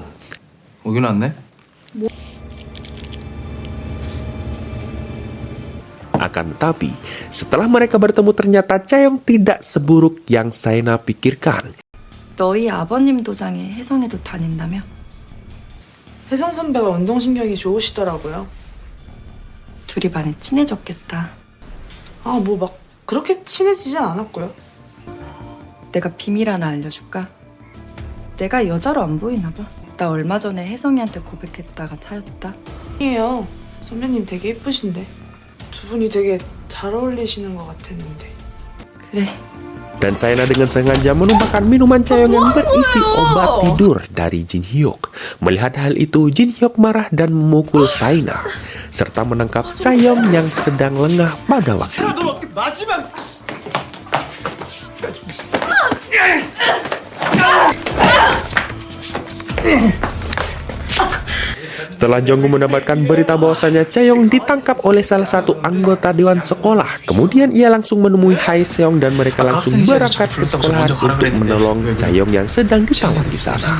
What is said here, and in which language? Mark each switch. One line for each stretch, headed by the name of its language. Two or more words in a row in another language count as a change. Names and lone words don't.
Korean: 오긴 왔네?
Indonesian: Akan tetapi, setelah mereka bertemu ternyata Chaeyoung tidak seburuk yang Saena pikirkan.
Korean: 너희 아버님 도장에 혜성이도 다닌다며? 혜성 선배가 운동신경이 좋으시더라고요. 둘이 많이 친해졌겠다. 아, 뭐 막 그렇게 친해지진 않았고요. 내가 비밀 하나 알려줄까? 내가 여자로 안 보이나 봐. 나 얼마 전에 혜성이한테 고백했다가 차였다. 아니에요. 선배님 되게 예쁘신데. 두 분이 되게 잘 어울리시는 것 같았는데. 그래.
Indonesian: Dan Saena dengan sengaja menumpahkan minuman Chaeyoung yang berisi obat tidur dari Jin Hyuk. Melihat hal itu, Jin Hyuk marah dan memukul Saena, serta menangkap Chaeyoung yang sedang lengah pada waktu itu. Setelah Jonggu mendapatkan berita bahwasannya Chaeyoung ditangkap oleh salah satu anggota dewan sekolah, kemudian ia langsung menemui Haesung dan mereka langsung berangkat ke sekolahan untuk menolong Chaeyoung yang sedang ditawan di sana.